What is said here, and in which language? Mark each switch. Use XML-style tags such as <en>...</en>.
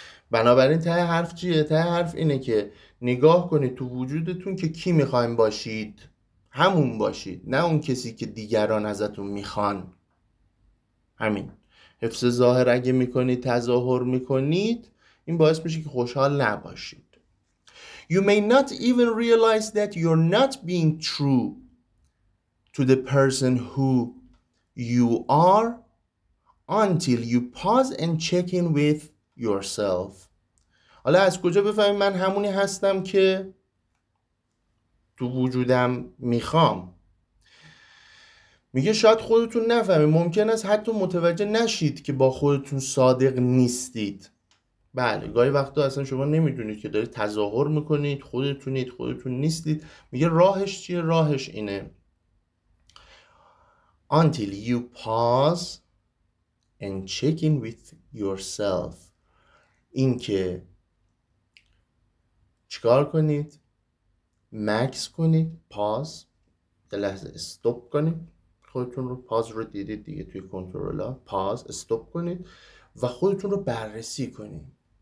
<fa>بنابراین ته حرف چیه؟ ته حرف اینه که نگاه کنید تو وجودتون که کی میخواین باشید، همون باشید، نه اون کسی که دیگران ازتون میخوان. همین. حفظ ظاهر اگه میکنید، تظاهر میکنید، این باعث میشه که خوشحال نباشید.</fa> <en>You may not even realize that you're not being true to the person who you are until you pause and check in with yourself.</en> <fa>حالا از کجا بفهمید من همونی هستم که تو وجودم میخوام؟ میگه شاید خودتون نفهمید، ممکن است حتی متوجه نشید که با خودتون صادق نیستید. بله، گاهی وقتا اصلا شما نمیدونید که دارید تظاهر میکنید، خودتون نیستید. میگه راهش چیه؟ راهش اینه</fa> <en>until you pause and check in with yourself.</en> <fa>این که چیکار کنید؟ مکس کنید، پاز، یه لحظه استوب کنید خودتون رو. پاز رو دیدید دیگه توی کنترل‌ها، پاز، استوب کنید و خودتون رو بررسی کنید.</fa>